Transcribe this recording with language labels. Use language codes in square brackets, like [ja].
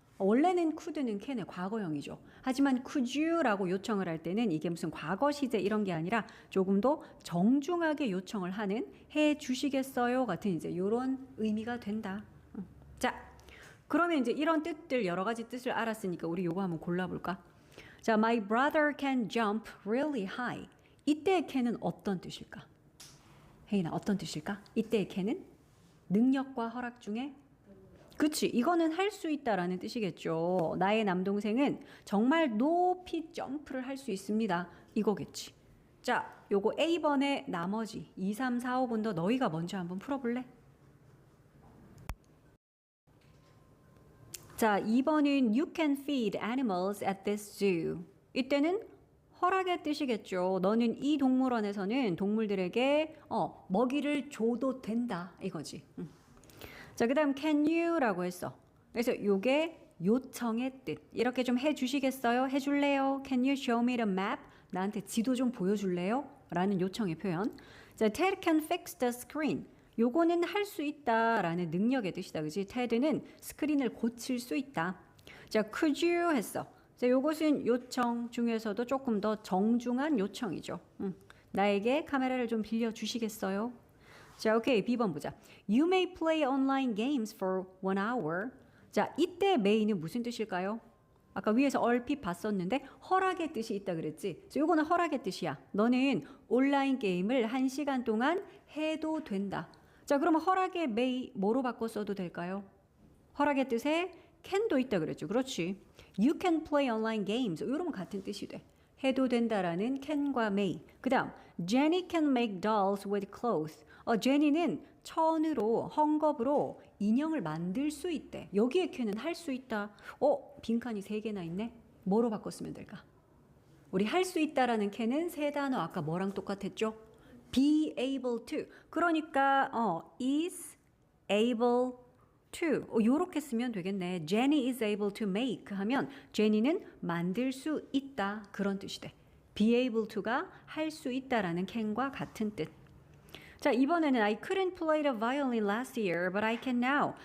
[ko] 원래는 could는 can의 과거형이죠. 하지만 could you라고 요청을 할 때는 이게 무슨 과거 시제 이런 게 아니라 조금 더 정중하게 요청을 하는 해 주시겠어요? 같은 이제 이런 의미가 된다. 자, 그러면 이제 이런 뜻들 여러 가지 뜻을 알았으니까 우리 요거 한번 골라볼까? [en] 자, my brother can jump really high. [ko] 이때의 can은 어떤 뜻일까? 혜인아, 어떤 뜻일까? 이때의 can은 능력과 허락 중에 그치, 이거는 할 수 있다라는 뜻이겠죠. 나의 남동생은 정말 높이 점프를 할 수 있습니다. 이거겠지. 자, 요거 A번의 나머지 2, 3, 4, 5번도 너희가 먼저 한번 풀어볼래? 자, 2번은 [en] you can feed animals at this zoo. [ko] 이때는 허락의 뜻이겠죠. 너는 이 동물원에서는 동물들에게 먹이를 줘도 된다 이거지. 자, 그 다음 can you라고 했어. 그래서 요게 요청의 뜻. 이렇게 좀 해주시겠어요? 해줄래요? [en] Can you show me the map? [ko] 나한테 지도 좀 보여줄래요? 라는 요청의 표현. 자, [en] Ted can fix the screen. [ko] 요거는 할 수 있다라는 능력의 뜻이다. 그지? Ted는 스크린을 고칠 수 있다. 자, could you 했어. 자, 요것은 요청 중에서도 조금 더 정중한 요청이죠. 나에게 카메라를 좀 빌려주시겠어요? 자, 오케이. B번 보자. [en] You may play online games for 1 hour. [ko] 자, 이때 may는 무슨 뜻일까요? 아까 위에서 얼핏 봤었는데 허락의 뜻이 있다 그랬지. 그래서 이거는 허락의 뜻이야. 너는 온라인 게임을 1시간 동안 해도 된다. 자, 그러면 허락의 may 뭐로 바꿔 써도 될까요? 허락의 뜻에 can도 있다 그랬죠. 그렇지. [en] You can play online games. [ko] 이러면 같은 뜻이 돼. 해도 된다라는 can과 may. 그 다음 [en] Jenny can make dolls with clothes. [ko] 제니는 천으로 헝겊으로 인형을 만들 수 있대. 여기에 can은 할 수 있다. 빈칸이 3개나 있네. 뭐로 바꿨으면 될까? 우리 할 수 있다라는 can은 3단어 아까 뭐랑 똑같았죠? [en] be able to. [ko] 그러니까 [en] is able to. [ko] 요렇게 쓰면 되겠네. [en] Jenny is able to make [ko] 하면 제니는 만들 수 있다. 그런 뜻이 돼. be able to가 할 수 있다라는 can과 같은 뜻. [en] 자, 이번에는 I couldn't play the violin last year, but I can now.